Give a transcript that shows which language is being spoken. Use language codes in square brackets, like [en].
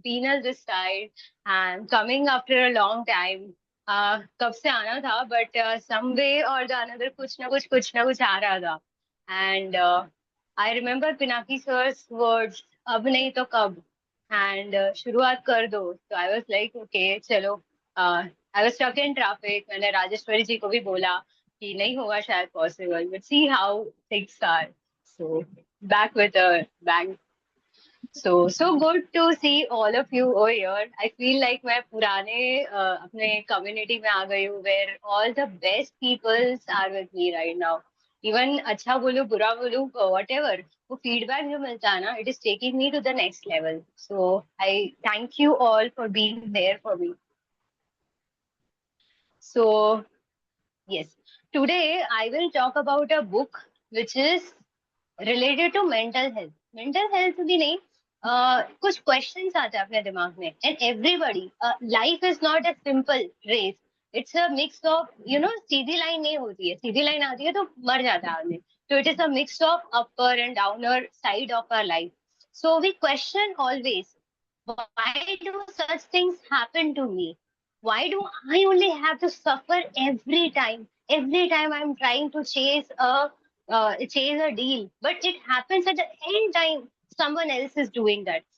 [en] Beenal this side and coming after a long time. [hi] कब से आना था [en] but some way or the another [hi] कुछ ना कुछ आ रहा था. [en] And I remember Pinaki sir's words, [hi] अब नहीं तो कब. And शुरुआत कर दो. [en] So I was like, okay, चलो. I was stuck in traffic. [hi] मैंने राजेश्वरी जी को भी बोला कि नहीं होगा शायद possible. [en] But see how things are. So back with a bang. So good to see all of you over here. I feel like [hi] मैं पुराने अपने community में आ गई हूँ [en] where all the best peoples are with me right now. Even [hi] अच्छा बोलूं बुरा बोलूं [en] whatever [hi] वो [en] feedback [hi] जो मिलता है ना [en] it is taking me to the next level. So I thank you all for being there for me. So yes, today I will talk about a book which is related to mental health. Mental health [hi] भी नहीं कुछ [en] questions [hi] आते हैं अपने दिमाग में [en] And everybody life is not a simple race. It's a mix of [hi] Sidhi line नहीं होती है. सीधी लाइन आती है तो मर जाता है आदमी. [en] तो it is a mix of upper and downer side of our life. So we question always why do such things happen to me? Why do I only have to suffer every time? Every time I'm trying to chase a deal, but it happens at the end time someone else is doing that.